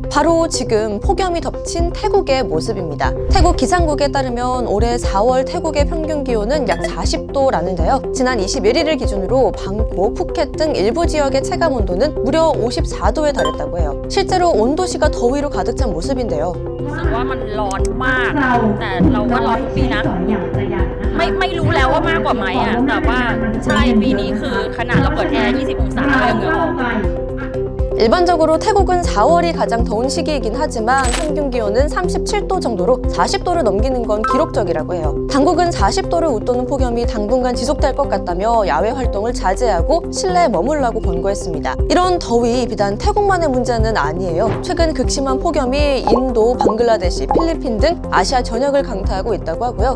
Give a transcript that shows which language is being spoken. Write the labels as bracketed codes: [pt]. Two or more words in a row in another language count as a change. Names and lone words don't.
[ko] 바로 지금 폭염이 덮친 태국의 모습입니다. 태국 기상국에 따르면 올해 4월 태국의 평균 기온은 약 40도라는데요. 지난 21일을 기준으로 방콕, 푸켓 등 일부 지역의 체감 온도는 무려 54도에 달했다고 해요. 실제로 온도시가 더위로 가득 찬 모습인데요. [th] รู้สึกว่ามันร้อนมากแต่เราก็ร้อนทุกปีนะไม่รู้แล้วว่ามากกว่าไหมอ่ะแต่ว่าใช่ปีนี้คือขนาดเราเปิดแอร์20องศาเรายังเหงื่อออก [ko] 일반적으로 태국은 4월이 가장 더운 시기이긴 하지만 평균 기온은 37도 정도로 40도를 넘기는 건 기록적이라고 해요. 당국은 40도를 웃도는 폭염이 당분간 지속될 것 같다며 야외 활동을 자제하고 실내에 머물라고 권고했습니다. 이런 더위 비단 태국만의 문제는 아니에요. 최근 극심한 폭염이 인도, 방글라데시, 필리핀 등 아시아 전역을 강타하고 있다고 하고요.